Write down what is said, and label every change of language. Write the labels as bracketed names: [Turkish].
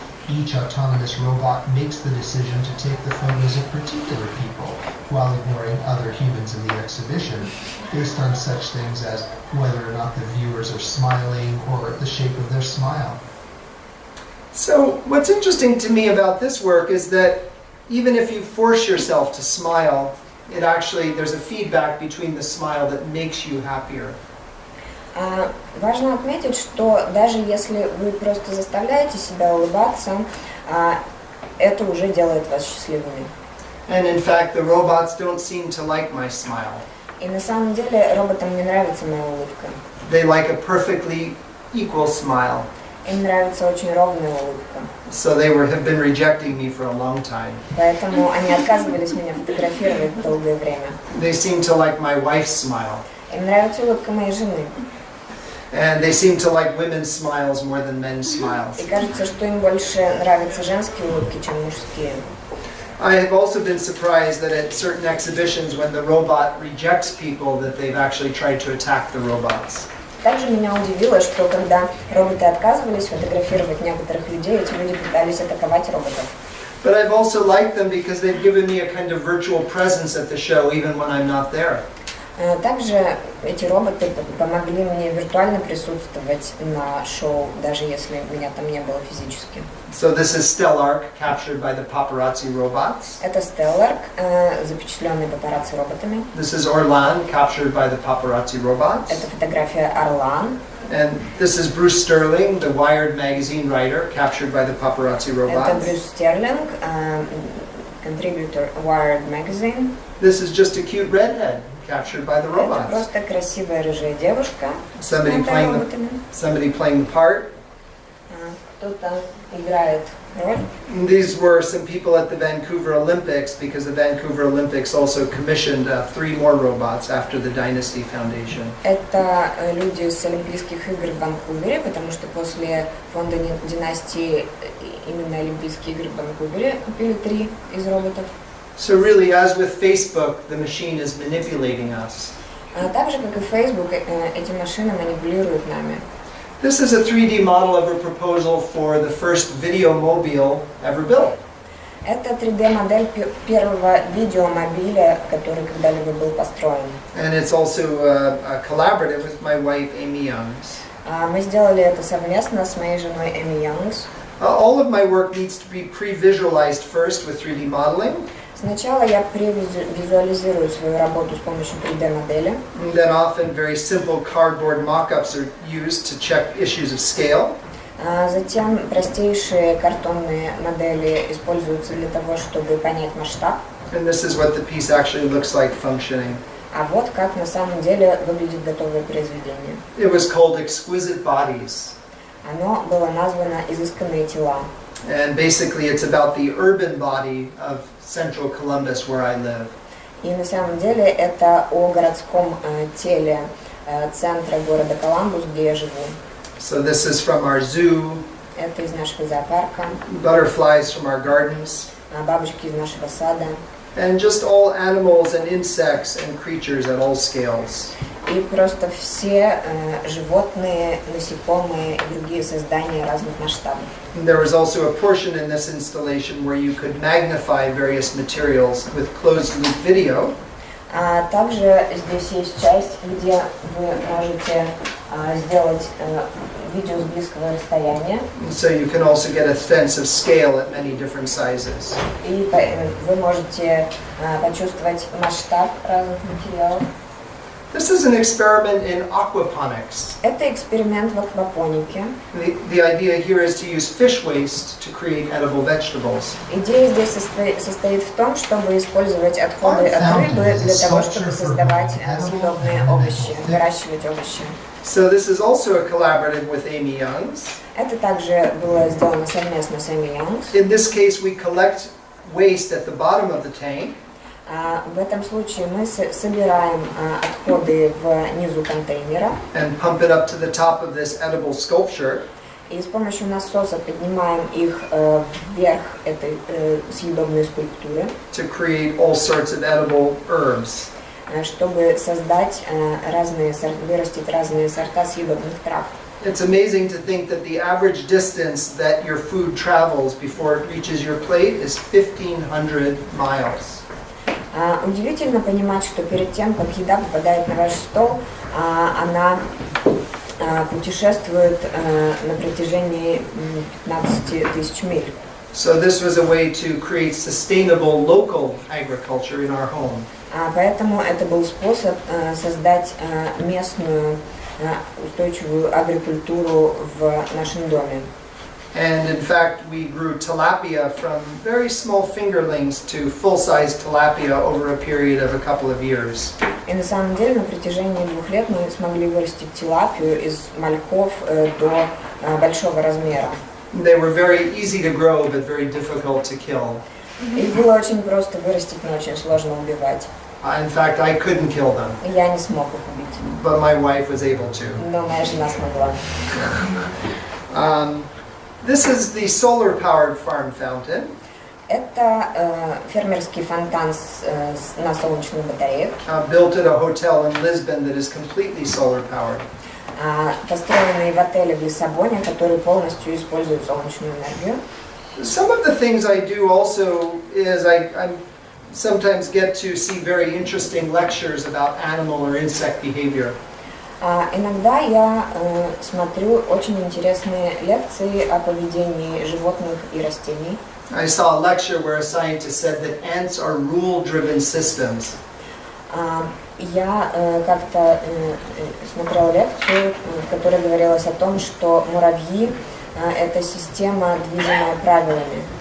[English] Each autonomous robot makes the decision to take the photos of particular people while ignoring other humans in the exhibition, based on such things as whether or not the viewers are smiling or the shape of their smile. So what's interesting to me about this work is that even if you force yourself to smile, there's a feedback between the smile that makes you happier. [Russian] Важно отметить, что даже если вы просто заставляете себя улыбаться, это уже делает вас счастливыми. [English] And in fact, the robots don't seem to like my smile. [Russian] И на самом деле роботам не нравится моя улыбка. [English] They like a perfectly equal smile. [Russian] Им нравится очень ровная улыбка. [English] So they have been rejecting me for a long time. [Russian] Поэтому они отказывались меня фотографировать долгое время. [English] They seem to like my wife's smile. [Russian] Им нравится улыбка моей жены. [English] And they seem to like women's smiles more than men's smiles. [Russian] И кажется, что им больше нравятся женские улыбки, чем мужские. [English] I have also been surprised that at certain exhibitions when the robot rejects people that they've actually tried to attack the robots. [Russian] Также меня удивило, что когда роботы отказывались фотографировать некоторых людей, эти люди пытались атаковать роботов. [English] But I've also liked them because they've given me a kind of virtual presence at the show even when I'm not there. [Russian] Также эти роботы помогли мне виртуально присутствовать на шоу, даже если меня там не было физически. [English] So this is Stellark, captured by the paparazzi robots. [Russian] Это Stellark, запечатленный папарацци роботами. [English] This is Orlan, captured by the paparazzi robots. [Russian] Это фотография Орлан. [English] And this is Bruce Sterling, the Wired magazine writer, captured by the paparazzi [Russian] Это [English] robots. [Russian] Брюс Стерлинг, [English] contributor [Russian] Wired magazine. [English] This is just a cute redhead, captured by the [Russian] Это [English] robots. [Russian] просто красивая рыжая девушка с [English] Somebody [Russian] роботами. [English] playing the part. [Russian] Кто-то играет роль. [English] And these were some people at the Vancouver Olympics, because the Vancouver Olympics also commissioned 3 more robots after the Dynasty Foundation. [Russian] Это люди с Олимпийских игр в Ванкувере, потому что после фонда династии именно Олимпийские игры в Ванкувере купили 3 из роботов. [English] So really, as with Facebook, the machine is manipulating us. [Russian] Так же, как и Facebook, эти машины манипулируют нами. [English] This is a 3D model of a proposal for the first video mobile ever built. [Russian] Это 3D-модель первого видеомобиля, который когда-либо был построен. [English] And it's also a collaborative with my wife, Amy Youngs. [Russian] Мы сделали это совместно с моей женой Эми Youngs. [English] All of my work needs to be pre-visualized first with 3D modeling. [Russian] Сначала я превизуализирую свою работу с помощью 3D-модели. [English] And then often very simple cardboard mock-ups are used to check issues of scale. [Russian] Затем простейшие картонные модели используются для того, чтобы понять масштаб. [English] And this is what the piece actually looks like functioning. [Russian] А вот как на самом деле выглядит готовое произведение. [English] It was called Exquisite Bodies. [Russian] Оно было названо «Изысканные тела». [English] And basically it's about the urban body of central Columbus where I live. [Russian] И на самом деле это о городском теле центра города Коламбус, где я живу. [English] So this is from our zoo, [Russian] Это из нашего зоопарка, [English] butterflies from our gardens, [Russian] бабочки из нашего сада. [English] and just all animals and insects and creatures at all scales. [Russian] И просто все животные, насекомые и другие создания разных масштабов. [English] And there was also a portion in this installation where you could magnify various materials with closed-loop video. [Russian] А также здесь есть часть, где вы можете сделать видео с близкого расстояния. [English] So you can also get a sense of scale at many different sizes. [Russian] И вы можете почувствовать масштаб разных материалов. [English] This is an experiment in aquaponics. [Russian] Это эксперимент в аквапонике. [English] The idea here is to use fish waste to create edible vegetables. [Russian] Идея здесь состоит в том, чтобы использовать отходы от рыбы для того, чтобы создавать съедобные овощи, выращивать овощи. [English] So this is also a collaborative with Amy Youngs. [Russian] Это также было сделано совместно с Эми Youngs. [English] In this case, we collect waste at the bottom of the tank. [Russian] В этом случае мы собираем отходы внизу контейнера [English] And pump it up to the top of this edible sculpture. [Russian] и с помощью насоса поднимаем их вверх этой съедобной скульптуры, [English] To create all sorts of edible herbs. [Russian] чтобы создать вырастить разные сорта съедобных трав. [English] It's amazing to think that the average distance that your food travels before it reaches your plate is 1,500 miles. [Russian] Удивительно понимать, что перед тем, как еда попадает на ваш стол, она путешествует на протяжении 15 тысяч миль. [English] So this was a way to create sustainable local agriculture in our home. [Russian] Поэтому это был способ создать местную устойчивую агрикультуру в нашем доме. [English] And in fact, we grew tilapia from very small fingerlings to full-size tilapia over a period of a couple of years. [Russian] И на самом деле на протяжении 2 лет мы смогли вырастить тилапию из мальков до большого размера. [English] They were very easy to grow, but very difficult to kill. [Russian] Их было очень просто вырастить, но очень сложно убивать. [English] In fact, I couldn't kill them, [Russian] Я не смог их убить, [English] but my wife was able to. [Russian] но моя жена смогла. [English] This is the solar-powered farm fountain. [Russian] Это фермерский фонтан на солнечных батареях, [English] Built at a hotel in Lisbon that is completely solar-powered. [Russian] построенный в отеле в Лиссабоне, который полностью использует солнечную энергию. [English] Some of the things I do also is I sometimes get to see very interesting lectures about animal or insect behavior. [Russian] Иногда я смотрю очень интересные лекции о поведении животных и растений. [English] I saw a lecture where a scientist said that ants are rule-driven systems. [Russian] Я как-то смотрела лекцию, в которой говорилось о том, что муравьи – это система, движимая правилами.